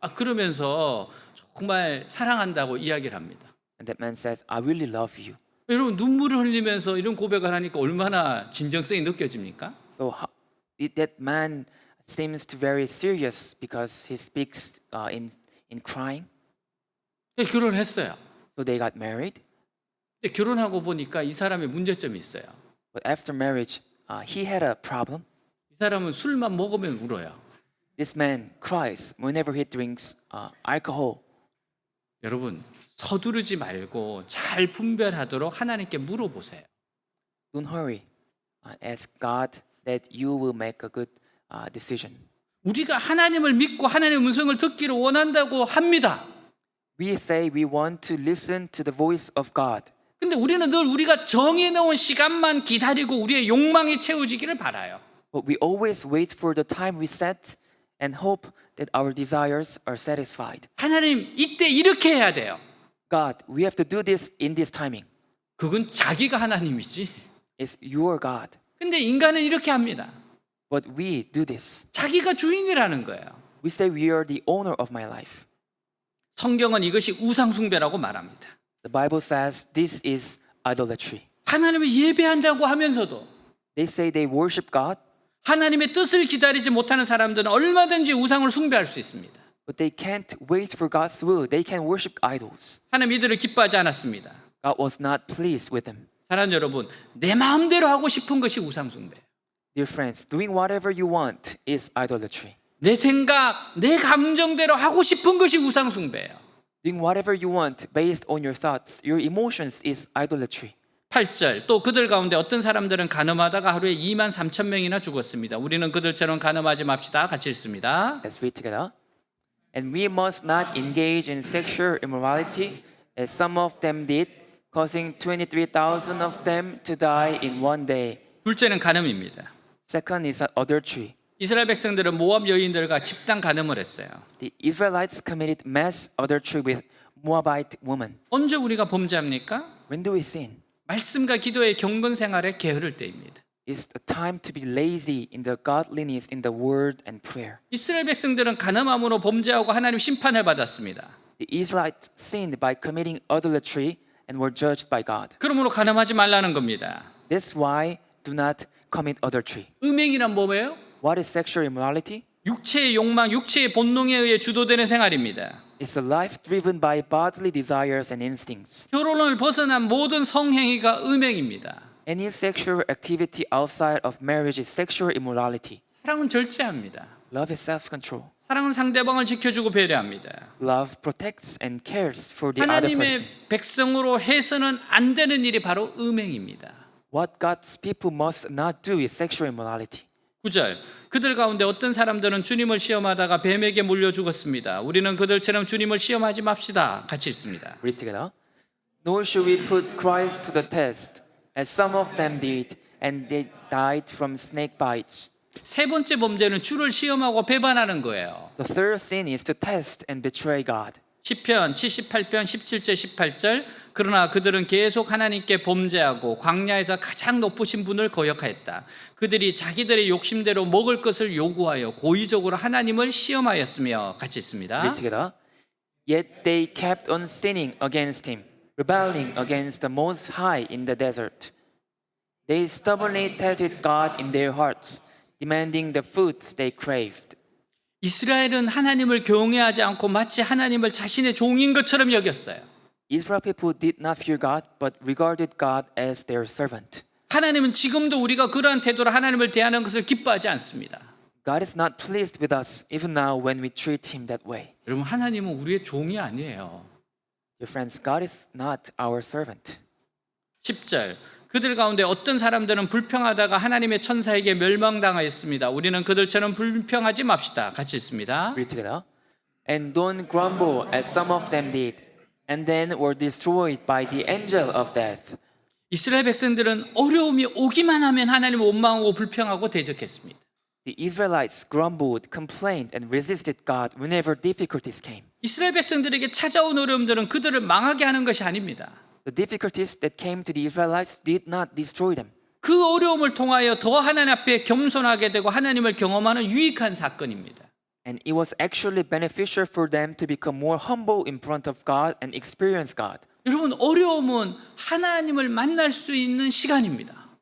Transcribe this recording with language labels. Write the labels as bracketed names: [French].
[Korean] 그러면서 정말 사랑한다고 이야기를 합니다. [English] And that man says, I really love you. [Korean] 여러분 눈물을 흘리면서 이런 고백을 하니까 얼마나 진정성이 느껴집니까? [English] So that man seems to very serious because he speaks in crying. [Korean] 결혼을 했어요. [English] So they got married. [Korean] 근데 결혼하고 보니까 이 사람의 문제점이 있어요. [English] But after marriage, he had a problem. [Korean] 이 사람은 술만 먹으면 울어요. [English] This man cries whenever he drinks alcohol. [Korean] 여러분 서두르지 말고 잘 분별하도록 하나님께 물어보세요. [English] Don't hurry. Ask God that you will make a good decision. [Korean] 우리가 하나님을 믿고 하나님의 음성을 듣기를 원한다고 합니다. [English] We say we want to listen to the voice of God. [Korean] 근데 우리는 늘 우리가 정해놓은 시간만 기다리고 우리의 욕망이 채워지기를 바라요. [English] But we always wait for the time we set and hope that our desires are satisfied. [Korean] 하나님 이때 이렇게 해야 돼요. [English] God, we have to do this in this timing. [Korean] 그건 자기가 하나님이지. [English] It's your God. [Korean] 근데 인간은 이렇게 합니다. [English] But we do this. [Korean] 자기가 주인이라는 거예요. [English] We say we are the owner of my life. [Korean] 성경은 이것이 우상숭배라고 말합니다. [English] The Bible says this is idolatry. [Korean] 하나님을 예배한다고 하면서도 [English] They say they worship God, [Korean] 하나님의 뜻을 기다리지 못하는 사람들은 얼마든지 우상을 숭배할 수 있습니다. [English] but they can't wait for God's will. They can worship idols. [Korean] 하나님 이들을 기뻐하지 않았습니다. [English] God was not pleased with them. [Korean] 사랑하는 여러분, 내 마음대로 하고 싶은 것이 우상숭배예요. [English] Dear friends, doing whatever you want is idolatry. [Korean] 내 생각, 내 감정대로 하고 싶은 것이 우상숭배예요. [English] Doing whatever you want based on your thoughts, your emotions is idolatry. [Korean] 8절, 또 그들 가운데 어떤 사람들은 간음하다가 하루에 23,000명이나 죽었습니다. 우리는 그들처럼 간음하지 맙시다. 같이 읽습니다. [English] Let's read together. And we must not engage in sexual immorality, as some of them did, causing 23,000 of them to die in one day. [Korean] 둘째는 간음입니다. [English] Second is adultery. [Korean] 이스라엘 백성들은 모압 여인들과 집단 간음을 했어요. [English] The Israelites committed mass adultery with Moabite women. [Korean] 언제 우리가 범죄합니까? [English] When do we sin? [Korean] 말씀과 기도의 경건 생활에 게으를 때입니다. [English] It's the time to be lazy in the godliness, in the word and prayer. [Korean] 이스라엘 백성들은 간음함으로 범죄하고 하나님 심판을 받았습니다. [English] The Israelites sinned by committing adultery and were judged by God. [Korean] 그러므로 간음하지 말라는 겁니다. [English] That's why do not commit adultery. [Korean] 음행이란 뭐예요? [English] What is sexual immorality? [Korean] 육체의 욕망, 육체의 본능에 의해 주도되는 생활입니다. [English] It's a life driven by bodily desires and instincts. [Korean] 결혼을 벗어난 모든 성행위가 음행입니다. [English] Any sexual activity outside of marriage is sexual immorality. [Korean] 사랑은 절제합니다. [English] Love is self-control. [Korean] 사랑은 상대방을 지켜주고 배려합니다. [English] Love protects and cares for the other [Korean] 하나님의 [English] person. [Korean] 백성으로 해서는 안 되는 일이 바로 음행입니다. [English] What God's people must not do is sexual immorality. [Korean] 9절, 그들 가운데 어떤 사람들은 주님을 시험하다가 뱀에게 물려 죽었습니다. 우리는 그들처럼 주님을 시험하지 맙시다. 같이 읽습니다. [English] Read together. Nor should we put Christ to the test, as some of them did, and they died from snake bites. [Korean] 세 번째 범죄는 주를 시험하고 배반하는 거예요. [English] The third sin is to test and betray God. [Korean] 시편 78편 17절 18절, 그러나 그들은 계속 하나님께 범죄하고 광야에서 가장 높으신 분을 거역하였다. 그들이 자기들의 욕심대로 먹을 것을 요구하여 고의적으로 하나님을 시험하였으며. 같이 있습니다. [English] Read together. Yet they kept on sinning against him, rebelling against the Most High in the desert. They stubbornly tested God in their hearts, demanding the foods they craved. [Korean] 이스라엘은 하나님을 경외하지 않고 마치 하나님을 자신의 종인 것처럼 여겼어요. [English] Israel people did not fear God, but regarded God as their servant. [Korean] 하나님은 지금도 우리가 그러한 태도로 하나님을 대하는 것을 기뻐하지 않습니다. [English] God is not pleased with us even now when we treat him that way. [Korean] 여러분, 하나님은 우리의 종이 아니에요. [English] Dear friends, God is not our servant. [Korean] 10절, 그들 가운데 어떤 사람들은 불평하다가 하나님의 천사에게 멸망당하였습니다. 우리는 그들처럼 불평하지 맙시다. 같이 있습니다. [English] Read together. And don't grumble as some of them did, and then were destroyed by the angel of death. [Korean] 이스라엘 백성들은 어려움이 오기만 하면 하나님을 원망하고 불평하고 대적했습니다. [English] The Israelites grumbled, complained, and resisted God whenever difficulties came. [Korean] 이스라엘 백성들에게 찾아온 어려움들은 그들을 망하게 하는 것이 아닙니다. [English] The difficulties that came to the Israelites did not destroy them. [Korean] 그 어려움을 통하여 더 하나님 앞에 겸손하게 되고 하나님을 경험하는 유익한 사건입니다. [English] And it was actually beneficial for them to become more humble in front of God and experience God. [Korean] 여러분, 어려움은 하나님을 만날 수 있는 시간입니다.